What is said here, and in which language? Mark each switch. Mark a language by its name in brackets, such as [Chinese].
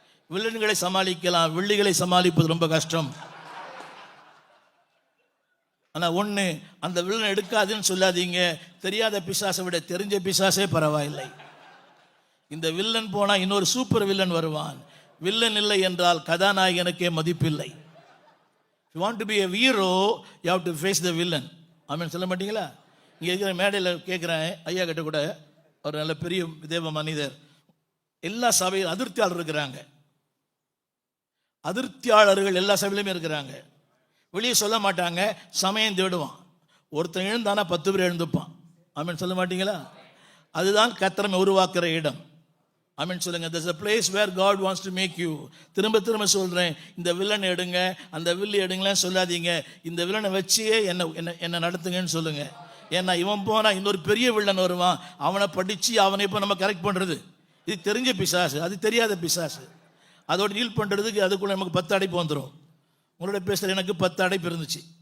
[Tamil] வில்லன்களை சமாளிக்கலாம், வில்லிகளை சமாளிப்பது ரொம்ப கஷ்டம். ஆனால் ஒன்று, அந்த வில்லன் எடுக்காதுன்னு சொல்லாதீங்க. தெரியாத பிசாசை விட தெரிஞ்ச பிசாசே பரவாயில்லை. இந்த வில்லன் போனால் இன்னொரு சூப்பர் வில்லன் வருவான். வில்லன் இல்லை என்றால் கதாநாயகனுக்கே மதிப்பில்லை. [English] You want to be a hero, you have to face the villain. [Tamil] ஆமென் சொல்ல மாட்டீங்களா? இங்கே இருக்கிற மேடையில் கேட்குறேன், ஐயா கிட்ட கூட, ஒரு நல்ல பெரிய தேவ மனிதர், எல்லா சபையும் அதிருப்தியாளர் இருக்கிறாங்க. அதிருப்தியாளர்கள் எல்லா சபையிலுமே இருக்கிறாங்க. வெளியே சொல்ல மாட்டாங்க, சமயம் தேடுவான். ஒருத்தன் எழுந்தானா 10 பேர் எழுந்துப்பான். ஆமென் சொல்ல மாட்டீங்களா? அதுதான் கர்த்தர் உருவாக்குற இடம். ஆமென் சொல்லுங்க. [English] there's a place where God wants to make you. [Tamil] திரும்ப திரும்ப சொல்றேன், இந்த வில்லனை எடுங்க, அந்த வில்லி எடுங்களேன்னு சொல்லாதீங்க. இந்த வில்லனை வச்சே என்ன நடத்துங்கன்னு சொல்லுங்க. ஏன்னா இவன் போனா இன்னொரு பெரிய வில்லன் வருவான். அவனை படிச்சு அவனை இப்போ நம்ம கரெக்ட் பண்றது, இது தெரிஞ்ச பிசாசு, அது தெரியாத பிசாசு. அதோட டீல் பண்றதுக்கு அதுக்குள்ள நமக்கு 10 அடைப்பு வந்துடும். உங்களோட பேசுகிற எனக்கு 10 அடைப்பு இருந்துச்சு.